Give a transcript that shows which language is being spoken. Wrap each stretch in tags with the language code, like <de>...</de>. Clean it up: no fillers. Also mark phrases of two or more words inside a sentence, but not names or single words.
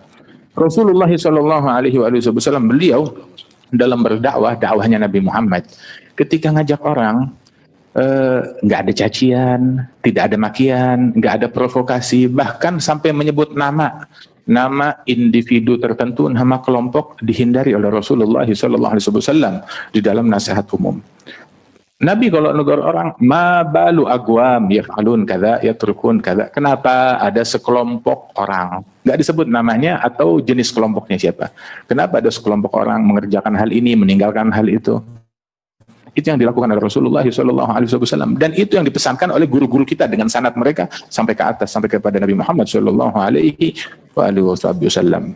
<id>Rasulullah</id> <ar>صلى الله عليه وسلم,</ar> <id>beliau dalam berdakwah, dakwahnya Nabi Muhammad, ketika ngajak orang, nggak ada cacian, tidak ada makian, nggak ada provokasi, bahkan sampai menyebut nama individu tertentu, nama kelompok dihindari oleh Rasulullah SAW di dalam nasihat umum. Nabi kalau negur orang,</id> <ar>ما بال أقوام يفعلون كذا يتركون كذا.</ar> <id>Kenapa ada sekelompok orang, nggak disebut namanya atau jenis kelompoknya siapa. Kenapa ada sekelompok orang mengerjakan hal ini, meninggalkan hal itu. Itu yang dilakukan oleh Rasulullah SAW, dan itu yang dipesankan oleh guru-guru kita dengan sanad mereka sampai ke atas, sampai kepada Nabi Muhammad SAW.</id>